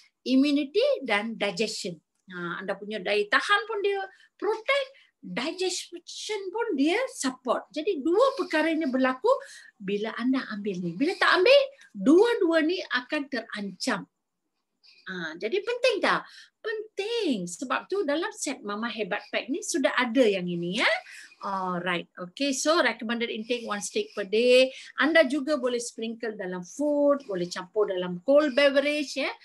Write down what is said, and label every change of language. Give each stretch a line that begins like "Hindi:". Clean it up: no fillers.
Malay: Immunity dan digestion. Anda punya daya tahan pun dia protect, digestion pun dia support. Jadi dua perkara ini berlaku bila anda ambil ni. Bila tak ambil, dua-dua ni akan terancam. Jadi penting tak? Penting. Sebab tu dalam set Mama Hebat Pack ni sudah ada yang ini ya.
English: Alright. Okay, so recommended intake 1 stick per day.
Malay: Anda juga boleh sprinkle dalam food, boleh campur dalam
English: cold beverage
Malay: ya.